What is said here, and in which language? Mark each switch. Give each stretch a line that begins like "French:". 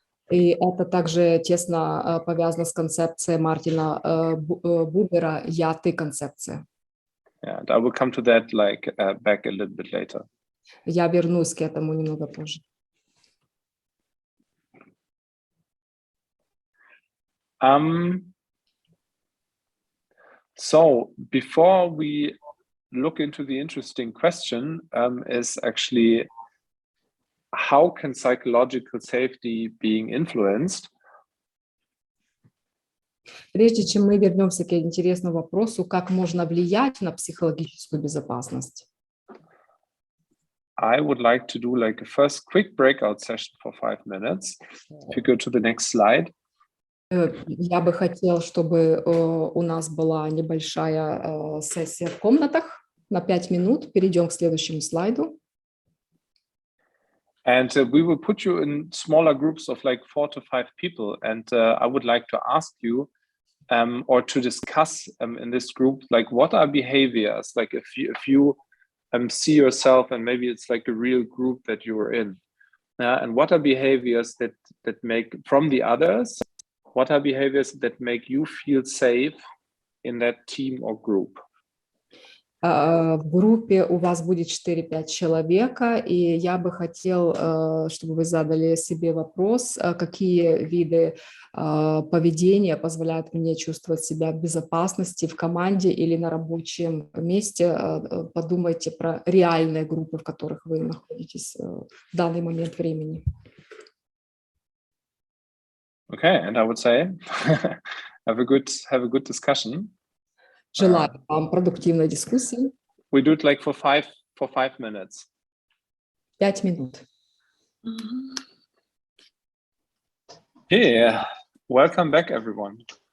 Russian: И это также тесно повязано с концепцией Мартина Бубера «я-ты» концепция.
English: Yeah, and I will come to that like back a little bit later.
Russian: Я вернусь к этому немного позже.
English: So before we look into the interesting question, is actually how can psychological safety being influenced?
Russian: Прежде чем мы вернемся к интересному вопросу, как можно влиять на психологическую безопасность,
English: I would like to do like a first quick breakout session for 5 minutes. If you go to the next slide.
Russian: я бы хотел, чтобы у нас была небольшая сессия в комнатах на 5 минут. Перейдем к следующему слайду.
English: And we will put you in smaller groups of like 4 to 5 people. And I would like to ask you or to discuss in this group, like what are behaviors? Like if you see yourself and maybe it's like a real group that you are in. And what are behaviors that make from the others? What are behaviors that make you feel safe in that team or group?
Russian: В группе у вас будет 4-5 человека, и я бы хотел, чтобы вы задали себе вопрос, какие виды поведения позволяют мне чувствовать себя в безопасности в команде или на рабочем месте. Подумайте про реальные группы, в которых вы находитесь в данный момент времени.
English: Okay, and I would say have a good discussion.
Russian: Желаю вам продуктивной дискуссии.
English: We do it like for 5 minutes.
Russian: 5 минут.
English: Yeah, welcome back, everyone.